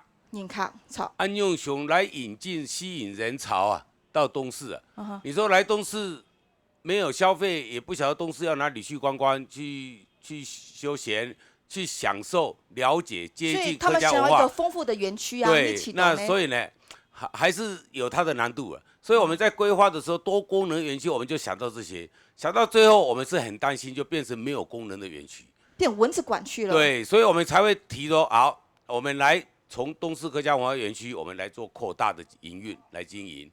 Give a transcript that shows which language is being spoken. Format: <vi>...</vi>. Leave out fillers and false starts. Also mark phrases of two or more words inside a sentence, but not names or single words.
<zh>按用熊來引進吸引人潮啊，到東勢啊。你說來東勢沒有消費，也不曉得東勢要哪裡去觀光，去休閒，去享受、了解、接近客家文化。所以他們想要一個豐富的園區啊。對，那所以呢，還是有它的難度啊。 所以我们在规划的时候，多功能园区我们就想到这些，想到最后我们是很担心，就变成没有功能的园区，变蚊子馆去了。对，所以我们才会提说，好，我们来从东势客家文化园区，我们来做扩大的营运来经营。</zh>